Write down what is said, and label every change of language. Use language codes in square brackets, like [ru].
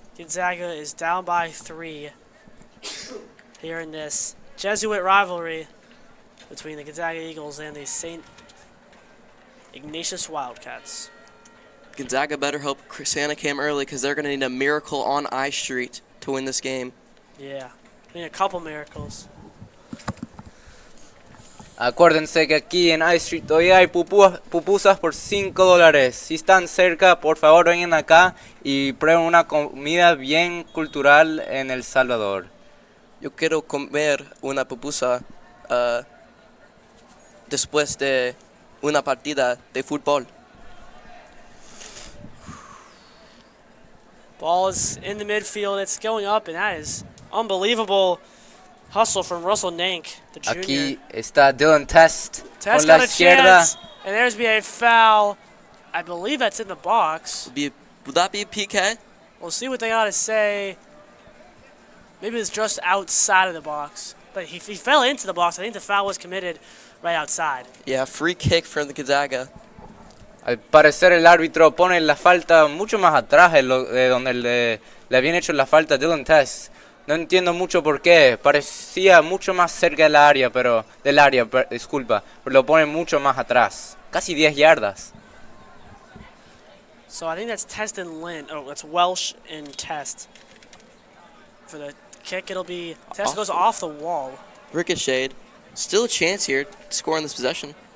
[en] Gonzaga is down by 3 here in this Jesuit rivalry between the Gonzaga Eagles and the St. Ignatius Wildcats. Gonzaga better hope Santa came early because they're going to need a miracle on I Street to win this game. Yeah, I mean a couple miracles. [es] Acuérdense que aquí en I Street todavía hay pupusas por $5. Si están cerca, por favor vengan acá y prueben una comida bien cultural en El Salvador. Yo quiero comer una pupusa después de una partida de fútbol. [en] Ball is in the midfield. It's going up, and that is unbelievable hustle from Russell Nank, the junior. [es] Aquí está Dylan Test Test con la [en] got a [es] izquierda. [en] chance, and there's be a foul. I believe that's in the box. Would that be a PK? We'll see what they got to say. Maybe it's just outside of the box. But he fell into the box. I think the foul was committed right outside. Yeah, free kick from the Gonzaga. [es] Al parecer el árbitro pone la falta mucho más atrás de donde le habían hecho la falta a Dylan Test. No entiendo mucho por qué. Parecía mucho más cerca del área, pero disculpa, pero lo pone mucho más atrás. Casi 10 yardas. [en] So I think that's Test and Lynn. Oh, that's Welsh and Test. For the kick, it'll be Test goes off the wall. Ricocheted. Still a chance here to score on this possession.